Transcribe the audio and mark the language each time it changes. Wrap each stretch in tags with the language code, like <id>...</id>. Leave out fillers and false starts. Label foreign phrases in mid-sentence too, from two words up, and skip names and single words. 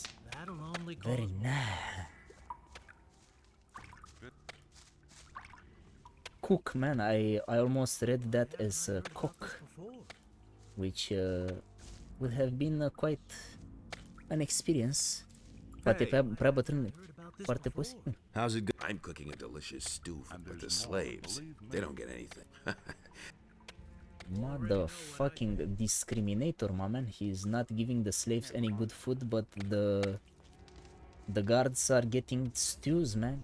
<en>That'll only cause Very nice. Cook, man. I almost read that as cock, which would have been quite an experience.</en> <ro>Poate prea bătrân, foarte posibil.</ro> <en>How's it going? I'm cooking a delicious stew with the slaves. They don't get anything. Motherfucking discriminator, my man. He's not giving the slaves any good food, but the guards are getting stews, man.</en>